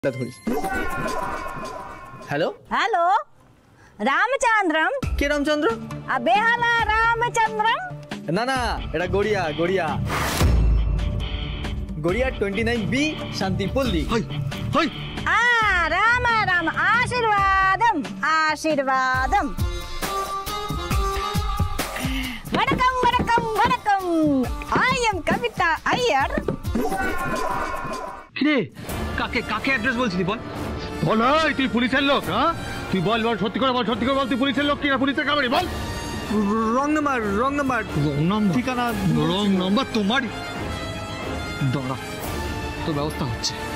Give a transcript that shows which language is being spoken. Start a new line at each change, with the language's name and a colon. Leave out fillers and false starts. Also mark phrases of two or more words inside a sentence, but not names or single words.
Bangla: हेलो हेलो रामचंद्रम के रामचंद्र बेहाला रामचंद्रम ना ना এটা গড়িয়া গড়িয়া গড়িয়া 29B শান্তিপল্লী হাই হাই
Tamil: राम राम ஆசீர்வாதம் ஆசீர்வாதம் வணக்கம் வணக்கம் வணக்கம்
English: I am
Tamil: कविता अय्यर
Bangla: রে কাকে কাকে অ্যাড্রেস বলছিলি বল বল এই তুই পুলিশের লোক হ্যাঁ তুই বল বল সত্যি করে বল তুই পুলিশের লোক কি না পুলিশের কামারি বল রং নাম্বার ঠিকানা রং নাম্বার তোমার দাঁড়া তো ব্যবস্থা হচ্ছে